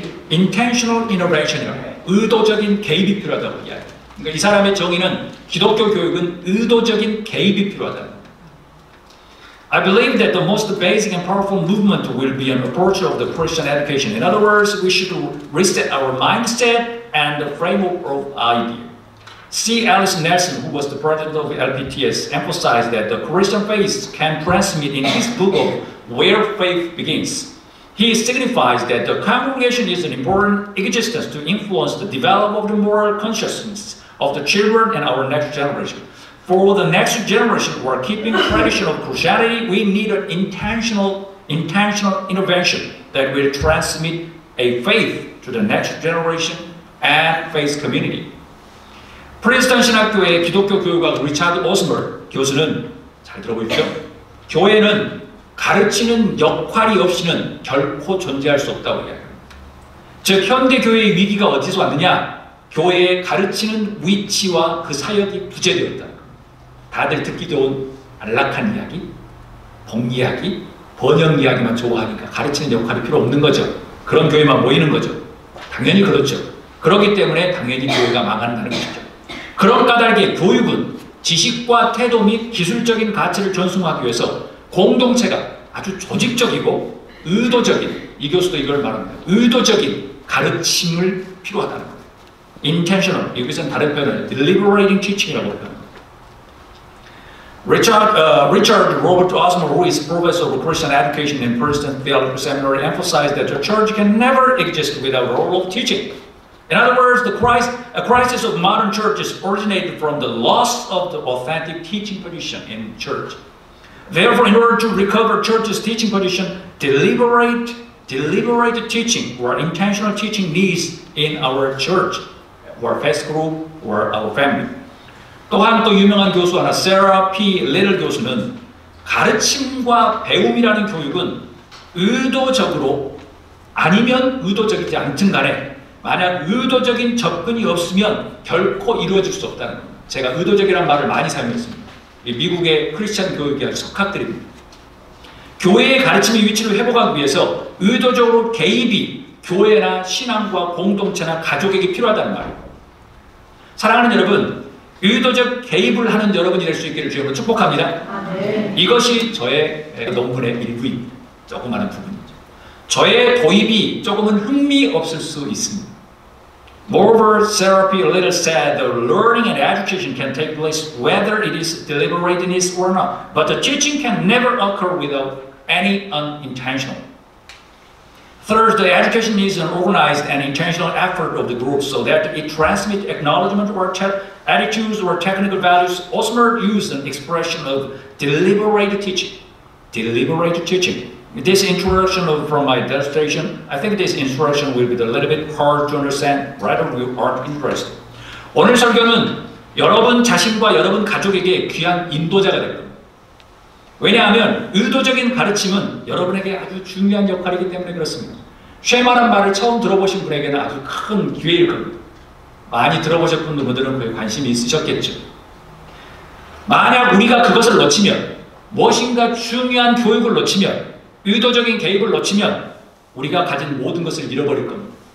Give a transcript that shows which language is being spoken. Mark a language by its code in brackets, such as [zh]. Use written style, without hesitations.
[ko] intentional intervention이라고 의도적인 개입이 필요하다고 이야기해요. 그러니까 이 사람의 정의는 기독교 교육은 의도적인 개입이 필요하다. [en] I believe that the most basic and powerful movement will be an approach of the Christian education. In other words, we should reset our mindset and the framework of idea. C. Alice Nelson, who was the president of LPTS, emphasized that the Christian faith can transmit in his book of Where Faith Begins. He signifies that the congregation is an important existence to influence the development of the moral consciousness of the children and our next generation. For the next generation who are keeping tradition of Christianity, we need an intentional intervention that will transmit a faith to the next generation and faith community. [ko] 프린스턴 신학교의 기독교 교육학 리차드 오스머 교수는 잘 들어보십시오. 교회는 가르치는 역할이 없이는 결코 존재할 수 없다고 이야기합니다. 즉 현대 교회의 위기가 어디서 왔느냐? 교회의 가르치는 위치와 그 사역이 부재되었다. 다들 듣기 좋은 안락한 이야기, 복 이야기, 번역 이야기만 좋아하니까 가르치는 역할이 필요 없는 거죠. 그런 교회만 모이는 거죠. 당연히 그렇죠. 그렇기 때문에 당연히 교회가 망한다는 것이죠. 그런 까닭에 교육은 지식과 태도 및 기술적인 가치를 전승하기 위해서 공동체가 아주 조직적이고 의도적인, 이 교수도 이걸 말합니다. 의도적인 가르침을 필요하다는 거예요. intentional, 여기서는 다른 표현을 deliberating teaching이라고 표현합니다. [en] Richard Robert Osmer, who is professor of Christian education in Princeton Theological Seminary, emphasized that the church can never exist without a role of teaching. In other words, a crisis of modern churches originated from the loss of the authentic teaching position in church. Therefore, in order to recover church's teaching position, deliberate teaching or intentional teaching needs in our church, or faith group, or our family. [ko] 또한 또 유명한 교수 하나, 세라 P. 리틀 교수는 가르침과 배움이라는 교육은 의도적으로 아니면 의도적이지 않든 간에 만약 의도적인 접근이 없으면 결코 이루어질 수 없다는 겁니다. 제가 의도적이라는 말을 많이 사용했습니다. 미국의 크리스천 교육이 아주 석학들입니다. 교회의 가르침의 위치를 회복하기 위해서 의도적으로 개입이 교회나 신앙과 공동체나 가족에게 필요하다는 말이에요. 사랑하는 여러분, 의도적 개입을 하는 여러분이 될 수 있기를 주님으로 축복합니다. 아, 네. 이것이 저의 논문의 일부입니다. 조그마한 부분이죠. 저의 도입이 조금은 흥미없을 수 있습니다. [en] Moreover, Therapy Little said the learning and education can take place whether it is deliberateness or not, but the teaching can never occur without any unintentional. Third, the education needs an organized and intentional effort of the group so that it transmits acknowledgement or attitudes or technical values. Osmer used an expression of deliberate teaching. Deliberate teaching. This introduction from my dissertation, I think this introduction will be a little bit hard to understand, rather you aren't interested. [ko] 오늘 설교는 여러분 자신과 여러분 가족에게 귀한 인도자가 될 겁니다. 왜냐하면 의도적인 가르침은 여러분에게 아주 중요한 역할이기 때문에 그렇습니다. 쉐마란 말을 처음 들어보신 분에게는 아주 큰 기회일 겁니다. 많이 들어보셨던 분들은 그에 관심이 있으셨겠죠. 만약 우리가 그것을 놓치면, 무엇인가 중요한 교육을 놓치면, 의도적인 개입을 놓치면 우리가 가진 모든 것을 잃어버릴 겁니다.